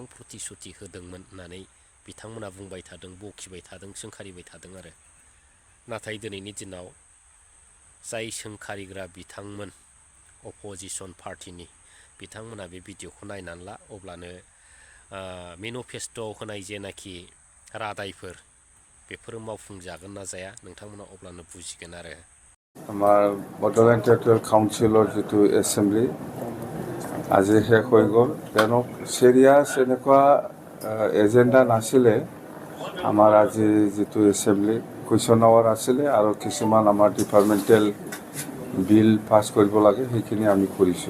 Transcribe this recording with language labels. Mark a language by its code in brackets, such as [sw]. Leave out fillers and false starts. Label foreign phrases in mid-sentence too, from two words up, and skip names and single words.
[brx] प्रतिश्रुति होदोंमोन होननानै बिथांमोना बुंबाय थादों, बखिबाय थादों, सोंखारिबाय थादों आरो नाथाय दिनैनि दिनाव जाय सोंखारिग्रा बिथांमोन अपोजिशन पार्टीनि बिथांमोना बे भिडिअखौ नायनानै ला अब्लानो मेनिफेस्ट'आव होनाय जेनाखि रादायफोर बेफोरो मावफुंजागोन ना जाया नोंथांमोना अब्लानो बुजिगोन आरो [as] আমাৰ বডোলেণ্ড টেৰিটৰিয়েল কাউন্সিলৰ যিটো এছেম্বলি আজি শেষ হৈ গ'ল কিয়নো চিৰিয়াছ এনেকুৱা এজেণ্ডা নাছিলে আমাৰ আজি যিটো এছেম্বলি [en] question hour [as] আছিলে আৰু কিছুমান আমাৰ [en] departmental bill [as] পাছ কৰিব লাগে সেইখিনি আমি কৰিছোঁ।